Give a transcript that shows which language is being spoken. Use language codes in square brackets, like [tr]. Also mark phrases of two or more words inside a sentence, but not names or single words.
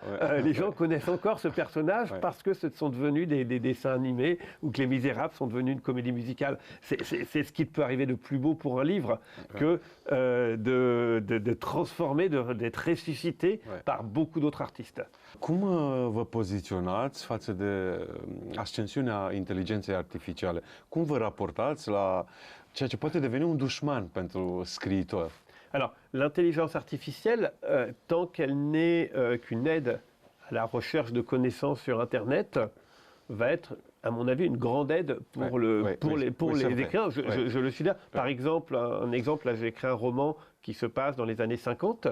[fr] Les gens connaissent encore ce personnage parce que ce sont devenus des dessins animés ou que Les Misérables sont devenus une comédie musicale. C'est ce qui peut arriver de plus beau pour un livre que de transformer, d'être ressuscité par beaucoup d'autres artistes. [ro] Cum vă poziționați față de ascensiunea inteligenței artificiale? Cum vă raportați la ceea ce poate deveni un dușman pentru scriitor? [fr] Alors, l'intelligence artificielle, tant qu'elle n'est qu'une aide à la recherche de connaissances sur Internet, va être, à mon avis, une grande aide pour les écrivains. Je le suis là. Par exemple, là, j'ai écrit un roman qui se passe dans les années 50.